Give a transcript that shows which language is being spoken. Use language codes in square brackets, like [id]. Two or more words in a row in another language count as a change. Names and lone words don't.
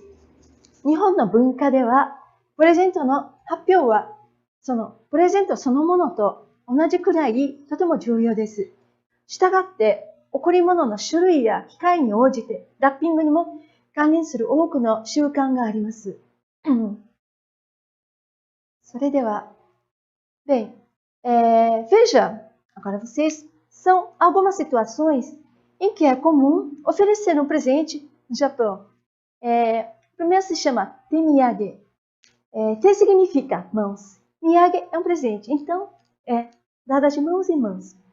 [ja] 日本の文化では、プレゼントの発表は、そのプレゼントそのものと同じくらいとても重要です。したがって、贈り物の種類や機会に応じて、ラッピングにも関連する多くの習慣があります。 [pt] それでは、bem, veja, agora vocês são algumas situações em que é comum oferecer um presente no Japão. Primeiro se chama temiyage. Te significa mãos. Miyage é um presente, então é dada de mãos em mãos.